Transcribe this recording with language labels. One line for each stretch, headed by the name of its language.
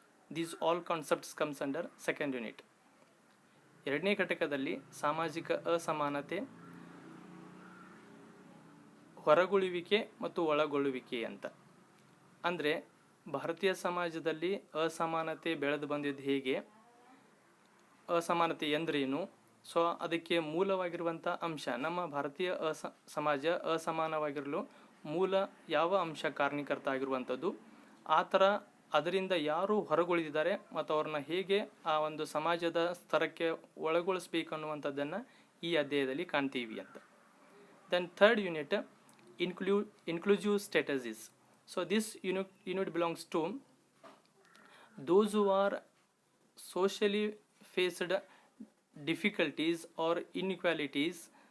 English: These all concepts comes under second unit.
Kannada: ಎರಡನೇ ಘಟಕದಲ್ಲಿ ಸಾಮಾಜಿಕ ಅಸಮಾನತೆ, ಹೊರಗುಳುವಿಕೆ ಮತ್ತು ಒಳಗೊಳ್ಳುವಿಕೆ ಅಂತ. ಅಂದರೆ ಭಾರತೀಯ ಸಮಾಜದಲ್ಲಿ ಅಸಮಾನತೆ ಬೆಳೆದು ಬಂದಿದ್ದು ಹೇಗೆ, ಅಸಮಾನತೆ ಎಂದರೇನು, ಸೊ ಅದಕ್ಕೆ ಮೂಲವಾಗಿರುವಂಥ ಅಂಶ, ನಮ್ಮ ಭಾರತೀಯ ಸಮಾಜ ಅಸಮಾನವಾಗಿರಲು ಮೂಲ ಯಾವ ಅಂಶ ಕಾರಣೀಕರ್ತ ಆಗಿರುವಂಥದ್ದು, ಆ ಥರ ಅದರಿಂದ ಯಾರು ಹೊರಗುಳಿದಿದ್ದಾರೆ ಮತ್ತು ಅವ್ರನ್ನ ಹೇಗೆ ಆ ಒಂದು ಸಮಾಜದ ಸ್ತರಕ್ಕೆ ಒಳಗೊಳಿಸ್ಬೇಕು ಅನ್ನುವಂಥದ್ದನ್ನು ಈ ಅಧ್ಯಾಯದಲ್ಲಿ ಕಾಣ್ತೀವಿ ಅಂತ.
English: Then third unit inclusive strategies. So this unit belongs to those who are socially faced difficulties or inequalities.